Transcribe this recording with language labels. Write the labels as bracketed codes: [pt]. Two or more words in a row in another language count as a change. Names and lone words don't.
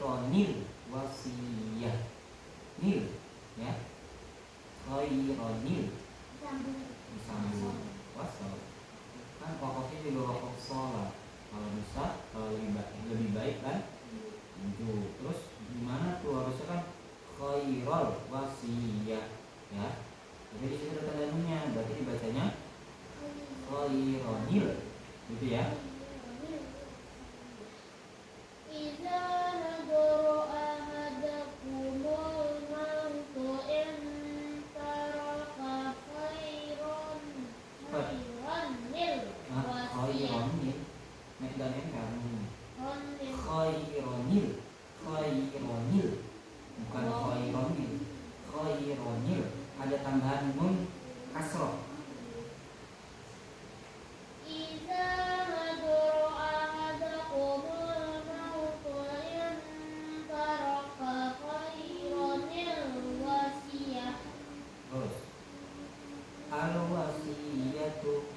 [ar] خيرا الوصية. Nil ya. [id] Khaironil disambung wasal. Kan wakafnya juga wakaf sholat. Kalau bisa kalau lebih baik kan itu. Terus gimana tuh harusnya kan [ar] خير الوصية [id] ya. Jadi di situ ada tanda nunnya, berarti dibacanya khaironil gitu ya. [ar] إذا نضر أحدكم الموت إن ترك خيرا الوصية. [id] Nek dan kamu Khaironil khaironil bukan khaironil. Khaironil ada tambahan nun kasroh. [ar] إذا نضر أحدكم الموت إن ترك خيرا الوصية. [id] Terus [ar] الوصية